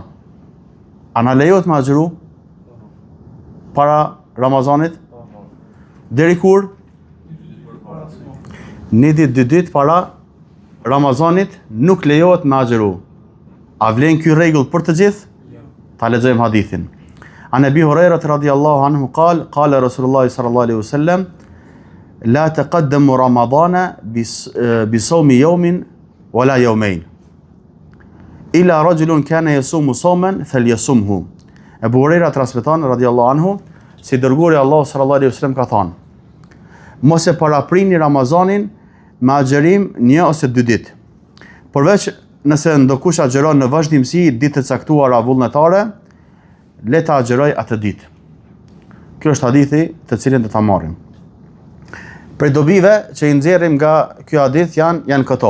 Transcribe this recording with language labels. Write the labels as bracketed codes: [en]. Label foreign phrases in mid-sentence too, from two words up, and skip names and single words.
[sq] A na lejohet me agjeru para Ramazanit? Deri kur? Një ditë, 2 ditë para Ramazanit nuk lejohet me agjeru. A vlen ky rregull për të gjithë? Ta lexojmë hadithin. [ar] عن أبي هريرة رضي الله عنه قال رسول الله صلى الله عليه وسلم لا تقدموا رمضان بصوم يوم ولا يومين إلا رجل كان يصوم صوما فليصمه. [sq] Abu Hurairah transmeton [ar] رضي الله عنه [sq] se dërguari Allah [ar] صلى الله عليه وسلم [sq] ka thënë: mos e paraprini Ramazanin me agjerim 1 ose 2 ditë. Përveç nëse ndokush agjeron në vazhdimsi ditë të caktuara vullnetare, le ta agjeroj atë ditë. Kjo është hadithi të cilin do ta marrim. Prej dobive që i nxjerrim nga ky hadith janë këto.